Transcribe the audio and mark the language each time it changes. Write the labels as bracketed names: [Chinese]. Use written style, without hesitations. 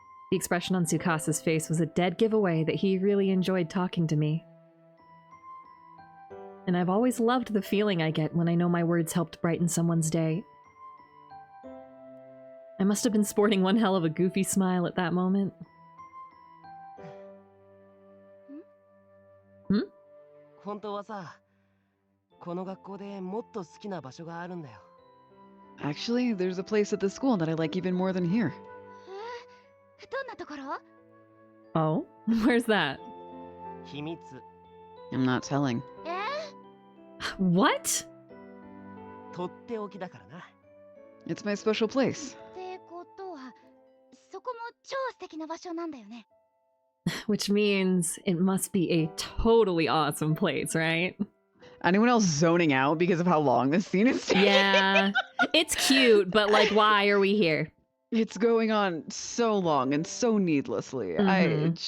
[English] The expression on Tsukasa's face was a dead giveaway that he really enjoyed talking to me. And I've always loved the feeling I get when I know my words helped brighten someone's day. I must have been sporting one hell of a goofy smile at that moment. [Japanese] 本当はさ、この学校でもっと好きな場所があるんだよ。 [English] Actually, there's a place at the school that I like even more than here. [Japanese] どんなところ？ [English] Oh? Where's that? [Japanese] 秘密。 [English] I'm not telling. What? [Japanese] とっておきだからな。 [English] It's my special place. [Japanese] ってことは、そこも超素敵な場所なんだよね。 [English] Which means it must be a totally awesome place, right? Anyone else zoning out because of how long this scene is taking? Yeah. It's cute, but like, why are we here? It's going on so long and so needlessly. Mhm.